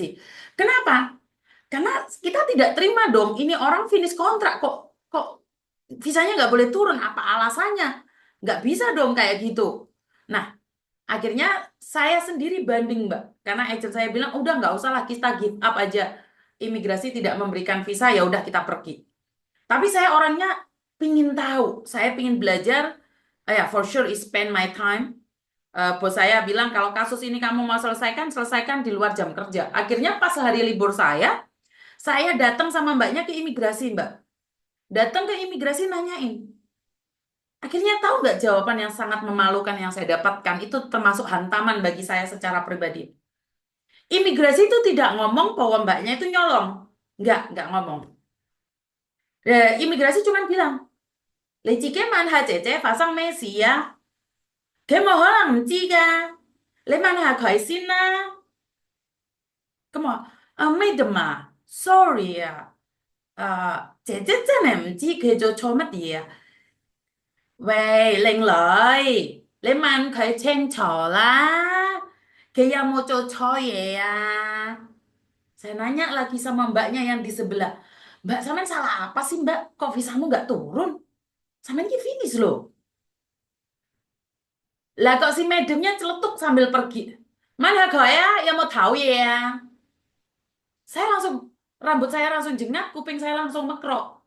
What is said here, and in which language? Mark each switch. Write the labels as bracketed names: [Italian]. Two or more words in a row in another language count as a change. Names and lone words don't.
[Indonesian] Kenapa? Karena kita tidak terima dong, ini orang finish kontrak kok visanya nggak boleh turun, apa alasannya? Nggak bisa dong kayak gitu. Nah, akhirnya saya sendiri banding, Mbak. Karena agent saya bilang, udah nggak usah lah, kita [English] give up [Indonesian] aja. Imigrasi tidak memberikan visa, ya udah kita pergi. Tapi saya orangnya pingin tahu, saya pingin belajar, ya [English] for sure is spend my time. [Indonesian] Bos saya bilang kalau kasus ini kamu mau selesaikan, selesaikan di luar jam kerja. Akhirnya pas hari libur saya datang sama mbaknya ke imigrasi, Mbak. Datang ke imigrasi nanyain. Akhirnya tahu nggak jawaban yang sangat memalukan yang saya dapatkan? Itu termasuk hantaman bagi saya secara pribadi. Imigrasi itu tidak ngomong bahwa mbaknya itu nyolong. Nggak ngomong. Imigrasi cuma bilang, [Cantonese] 你自己問下姐姐發生咩事啊？佢冇可能唔知㗎，你問下佢先啦。咁我話啊，Madam 啊，sorry 啊，姐姐真係唔知佢做錯乜嘢啊。喂，靚女，你問佢清楚啦，佢有冇做錯嘢啊 ？ [Indonesian] Saya nanya lagi sama mbaknya yang di sebelah. Mbak, sampean salah apa sih, Mbak? Kok visamu nggak turun? Sampean ini finish loh. Lah kok si madamnya celetuk sambil pergi. Mana kau ya yang mau tahu ya? Saya langsung, rambut saya langsung jengak, kuping saya langsung mekrok.